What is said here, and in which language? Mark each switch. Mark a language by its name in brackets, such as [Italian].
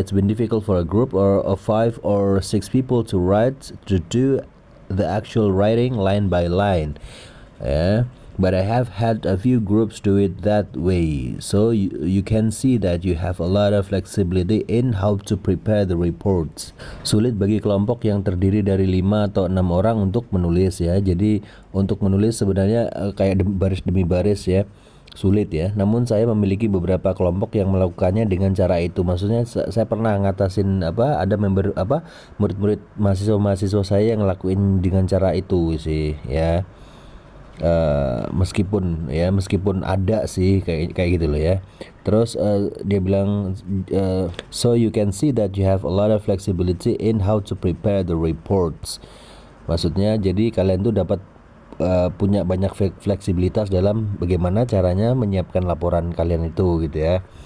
[English] It's been difficult for a group of 5 or 6 people to do the actual writing line by line. But I have had a few groups do it that way, so you can see that you have a lot of flexibility in how to prepare the reports. [Indonesian] Sulit bagi kelompok yang terdiri dari 5 atau 6 orang untuk menulis ya. Jadi untuk menulis sebenarnya kayak baris demi baris ya, sulit ya. Namun saya memiliki beberapa kelompok yang melakukannya dengan cara itu. Maksudnya saya pernah ngatasin ada member murid-murid mahasiswa saya yang ngelakuin dengan cara itu sih ya. Meskipun ada sih kayak gitu loh ya. Terus dia bilang [English] so you can see that you have a lot of flexibility in how to prepare the reports. [Indonesian] Maksudnya jadi kalian tuh dapat punya banyak fleksibilitas dalam bagaimana caranya menyiapkan laporan kalian itu gitu ya.